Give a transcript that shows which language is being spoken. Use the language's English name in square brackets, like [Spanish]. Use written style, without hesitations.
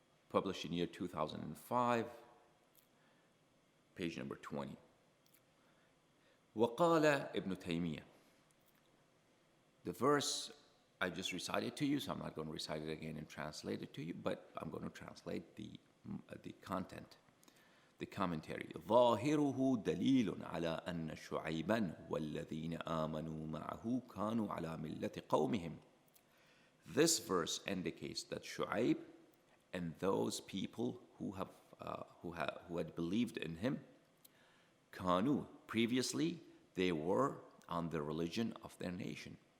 [English] published in year 2005, page number 20. [Arabic] وقال ابن تيمية. [English] The verse I just recited to you, so I'm not going to recite it again and translate it to you, but I'm going to translate the content, the commentary. [Arabic] ظاهره دليل على أن شعيبا والذين آمنوا معه كانوا على ملة قومهم. [English] This verse indicates that Shu'aib and those people who had believed in him, كانوا, previously they were on the religion of their nation.